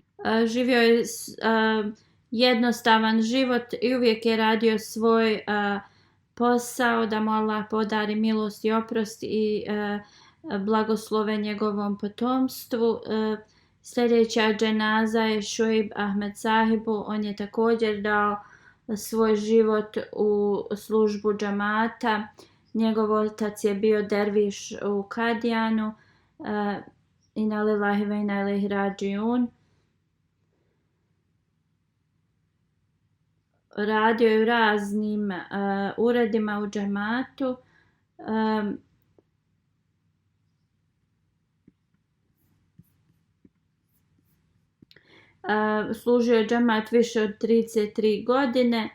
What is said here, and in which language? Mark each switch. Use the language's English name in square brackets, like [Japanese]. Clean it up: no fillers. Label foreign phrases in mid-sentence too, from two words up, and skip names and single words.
[Bosnian] Živio je jednostavan život i uvijek je radio svoj posao da mu Allah podari milost i oprost i blagoslove njegovom potomstvu. Sljedeća dženaza je Šuaib Ahmed Sahibu. On je također dao svoj život u službu džamata. Njegov otac je bio derviš u Kadijanu. [Arabic] إنا لله وإنا إليه راجعون. [Bosnian] Radio je u raznim uredima u džamatu. Služio je džamat više od 33 godine.